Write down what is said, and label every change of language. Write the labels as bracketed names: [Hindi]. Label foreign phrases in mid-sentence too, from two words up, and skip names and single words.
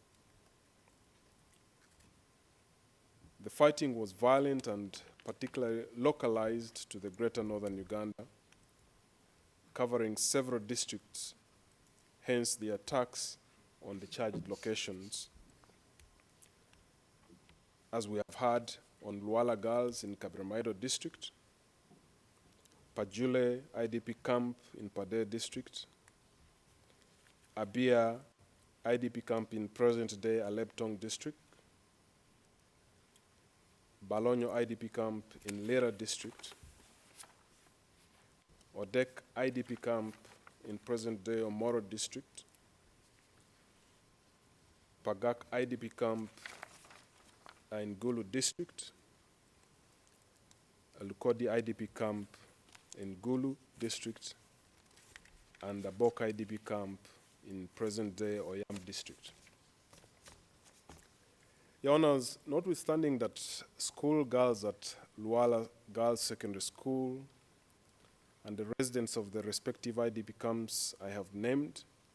[English] The fighting was violent and particularly localized to the greater northern Uganda, covering several districts hence the attacks on the charged locations, as we have heard on Luala Girls in Kabramaito district, Pajule IDP camp in Pade district, Abia IDP camp in present-day Aleptong district, Balonyo IDP camp in Lera district, Odek IDP camp in present-day Omoro district, Pagak IDP camp in Gulu district, Lukodi IDP camp in Gulu district, and the Bok IDP camp in present-day Oyam district. Your Honors, notwithstanding that school girls at Luala Girls Secondary School and the residents of the respective IDP camps I have named